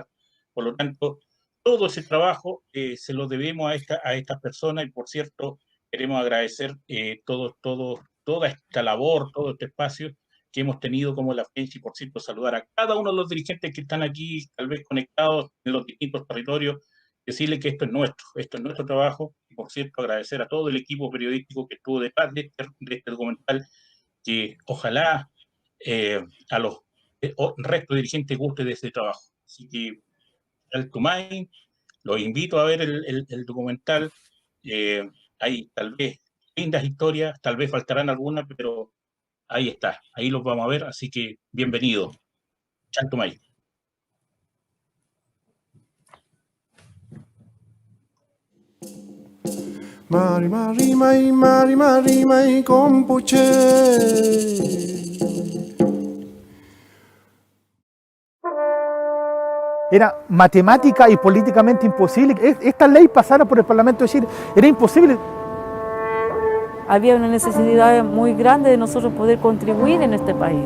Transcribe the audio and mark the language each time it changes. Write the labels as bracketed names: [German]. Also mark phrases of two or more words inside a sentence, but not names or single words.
[Spanish] Por lo tanto, todo ese trabajo se lo debemos a estas personas y, por cierto, queremos agradecer toda esta labor, todo este espacio que hemos tenido como la FENCH y, por cierto, saludar a cada uno de los dirigentes que están aquí, tal vez conectados en los distintos territorios, decirle que esto es nuestro trabajo y, por cierto, agradecer a todo el equipo periodístico que estuvo detrás de este documental, que ojalá a los restos dirigentes guste de ese trabajo. Así que, [Mapuche] al Tumay, [Spanish] los invito a ver el documental. Hay tal vez lindas historias, tal vez faltarán algunas, pero ahí está, ahí los vamos a ver, así que bienvenido. [Mapuche] Chantumay. Mari mari mai compuche. [Spanish] Era matemática y políticamente imposible. Esta ley pasara por el Parlamento de Chile. Era imposible. Había una necesidad muy grande de nosotros poder contribuir en este país.